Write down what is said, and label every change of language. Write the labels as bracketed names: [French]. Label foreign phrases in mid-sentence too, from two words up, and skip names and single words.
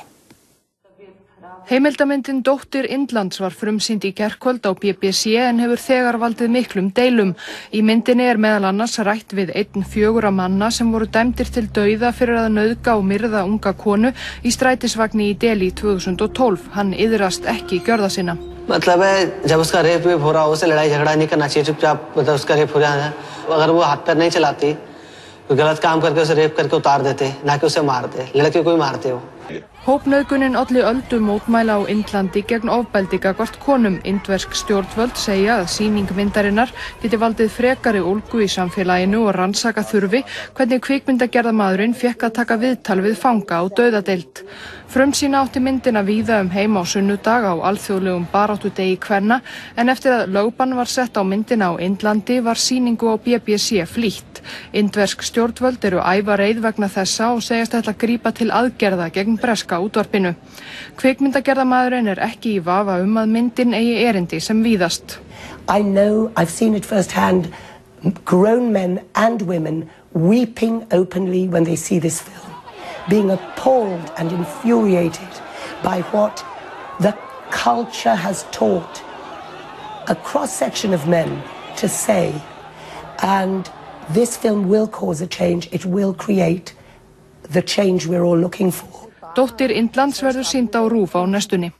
[Icelandic] Heimildamyndin Dóttir Indlands var frumsýnd í gærkvöld á BBC en hefur þegar valdið miklum deilum. Í myndinni meðal annars rætt við 4 manna sem voru dæmdir til dauða fyrir að nauðga og myrða unga konu í strætisvagni í Delhi 2012. Hann iðrast ekki gjörða sinna. [Hindi] मतलब है जब उसका रेप हो रहा हो उसे लड़ाई झगड़ा नहीं करना चाहिए चुपचाप मतलब उसका रेप हो जाना अगर वो हाथ पैर नहीं चलाती तो गलत काम करके उसे रेप करके उतार देते ना कि उसे मारते लड़के को ही मारते हो [Icelandic] Hópnauðgunin olli öldu mótmæla á Indlandi gegn ofbeldi gagnvart konum. Indversk stjórnvöld segja að sýning myndarinnar geti valdið frekari ólgu í samfélaginu og rannsaka þurfi hvernig kvikmyndagerðarmaðurinn fékk að taka viðtal við fanga á dauðadeild. Frumsýna átti myndina víða heim á sunnudag á alþjóðlegum baráttudegi kvenna en eftir að lögbann var sett á myndina á Indlandi var sýningu á BBC flýtt. Indversk stjórnvöld eru ævareið vegna þessa og segjast ætla að grípa til aðgerða gegn breska útvarpinu. Kvikmyndagerðarmaðurinn ekki í vafa að myndin eigi erindi sem víðast. [English] I know, I've seen it firsthand, grown men and women weeping openly when they see this film, being appalled and infuriated by what the culture has taught a cross-section of men to say, and this film will cause a change, it will create the change we're all looking for. [Icelandic] Dóttir Indlands verður sýnd á RÚV á næstunni.